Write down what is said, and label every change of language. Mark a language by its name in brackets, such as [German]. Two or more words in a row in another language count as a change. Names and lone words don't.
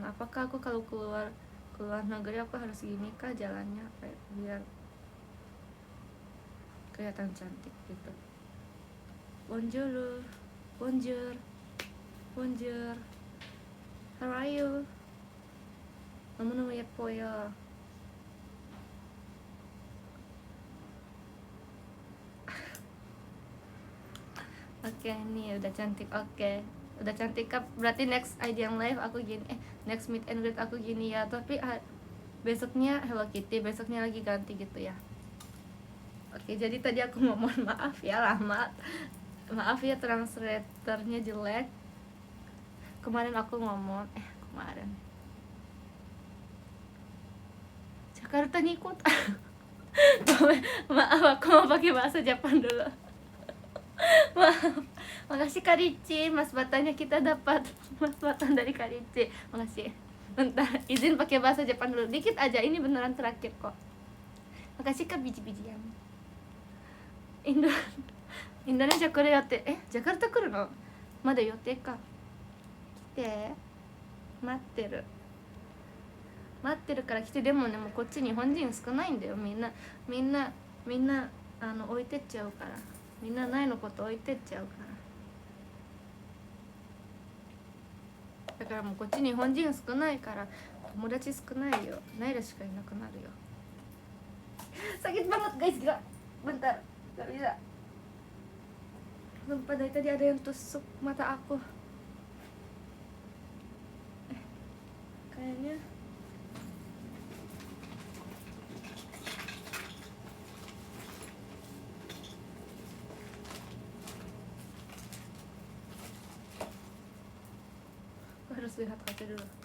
[Indonesian] Apakah aku kalau keluar negeri aku harus gini kah jalannya biar kelihatan cantik gitu? [English] Bonjour. How are you? [Korean] 너무너무 예뻐요. [Indonesian] Oke, nih udah cantik. Oke. Udah cantik Kak, berarti [English] next IDM live [Indonesian] aku gini, [English] next meet and greet [Indonesian] aku gini ya, tapi besoknya Hello Kitty, besoknya lagi ganti gitu ya. Oke, jadi tadi aku mohon maaf ya, maaf ya translatornya jelek. Kemarin aku ngomong Jakarta nih kota. Maaf, aku mau pakai bahasa Jepang dulu. Maaf. Makasih Kak Ricci, mas batanya kita dapat. Mas batan dari Kak Ricci. Makasih. Bentar, izin pakai bahasa Jepang dulu. Dikit aja, ini beneran terakhir kok. Makasih Kak biji-bijian. [Japanese] Indo Indonesia 来る予定。ジャカルタ来るの？まだ予定か。来て。待ってる。待ってるから来て。でもね、もうこっち日本人少ないんだよ。みんな置いてっちゃうから。みんなないのこと置いてっちゃうから。だからもうこっち日本人少ないから友達少ないよ。ナイラしかいなくなるよ。 [Indonesian] sakit banget guys, gila. Bentar, gak bisa. Sumpah dari tadi ada yang tusuk mata aku. Kayaknya aku harus lihat kaca dulu.